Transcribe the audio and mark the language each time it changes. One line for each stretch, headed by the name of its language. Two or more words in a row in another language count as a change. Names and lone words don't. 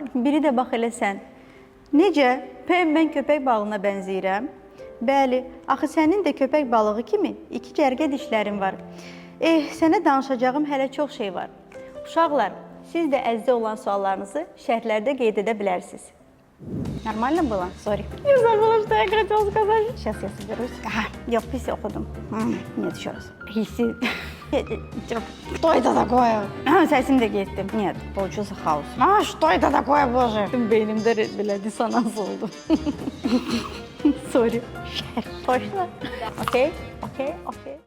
Azerbaijani: Biri də bax elə sən. Necə? Mən köpək balığına bənzəyirəm. Bəli, axı sənin də köpək balığı kimi 2 cərgə dişlərin var. Sənə danışacağım hələ çox şey var. Uşaqlar, siz də Əzizə olan suallarınızı şərhlərdə qeyd edə bilərsiniz.
Russian: Нормально было? Sorry. Не забыла, что я хотела сказать. Сейчас я соберусь. Я в писе okudum. Нет, еще раз. Что это такое?
Azerbaijani: Səsim də getdi.
Russian: Нет, получился хаос. Что это такое, боже?
Azerbaijani: Beynimdə belə dissonans oldu. Sorry.
Russian: Точно? Окей?